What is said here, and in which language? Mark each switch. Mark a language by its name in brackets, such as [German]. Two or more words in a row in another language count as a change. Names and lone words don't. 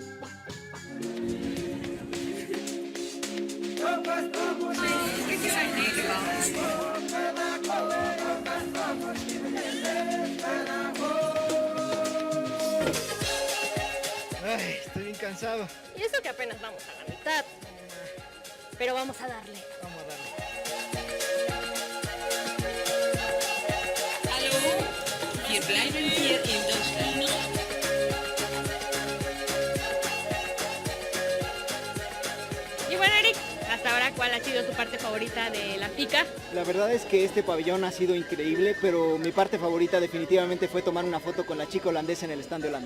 [Spanish] Ay, estoy bien cansado. Y eso que apenas vamos a la mitad. Pero vamos a darle. Vamos a darle. [German] Hallo, wir bleiben hier in Deutschland. [Spanish] Y bueno, Eric, hasta ahora, ¿cuál ha sido tu parte favorita de la FICA? La verdad es que este pabellón ha sido increíble, pero mi parte favorita definitivamente fue tomar una foto con la chica holandesa en el stand de Holanda.